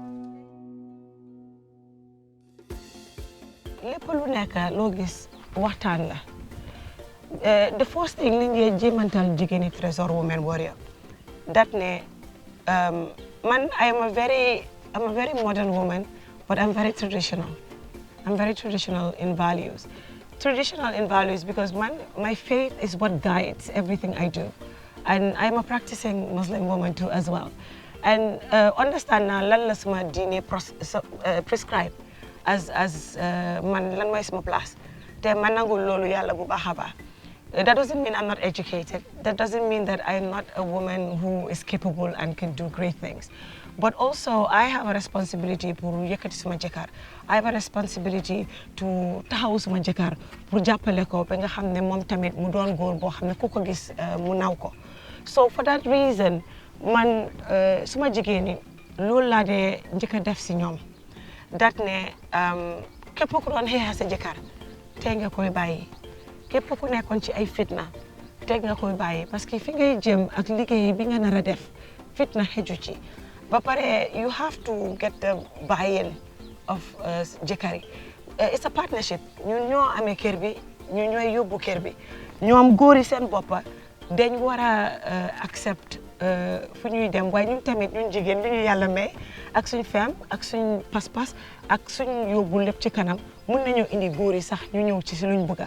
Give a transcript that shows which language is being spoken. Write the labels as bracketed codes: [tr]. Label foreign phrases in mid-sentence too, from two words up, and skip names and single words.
[wo] ñi. lépp lu nekk loo gis waxtaan la. [en] The first thing [wo] li ngeen jéemantal jigéen ñi [en] Tresor Women Warrior that [wo] ne man [en] I am a very modern woman but I'm very traditional. I'm very traditional in values. Traditional in values because my faith is what guides everything I do. And I'm a practicing Muslim woman too as well. And understand [wo] na lan la sama diine [en] prescribe as [wo] man lan mooy sama place te man nangul loolu yàlla bu baax a baax [en] That doesn't mean I'm not educated. That doesn't mean that I'm not a woman who is capable and can do great things. But also, I have a responsibility [wo] pour yëkkati suma jëkkër. [en] I have a responsibility to [wo] taxaw suma jëkkër pour jàppale ko ba nga xam ne moom tamit mu doon góor boo xam ne ku ko gis mu naw ko. [en] So for that reason, [wo] man suma jigéen ñi loolu laa dee njëkk a def si ñoom. Dat ne képp ku doon xeexa sa jëkkër tey nga koy bàyyi. Képp ku nekkoon ci ay fitna teg nga koy bàyyi [fr] parce que [wo] fi ngay jëm ak liggéey bi nga nar a def fitna xeju ci ba pare [en] you have to get the buy-in of [wo] jëkkër yi. [en] It's a partnership [wo] ñun ñoo amee kër bi ñu ñooy yóbbu kër bi ñoom góor yi seen boppa dañ war a accept fu ñuy dem waaye ñun tamit ñun jigéen li ñu yàlla may ak suñ fem ak suñ pas-pas ak suñ yóbbu lépp ci kanam mun nañoo indi góor yi sax ñu ñëw ci si luñ bëgg.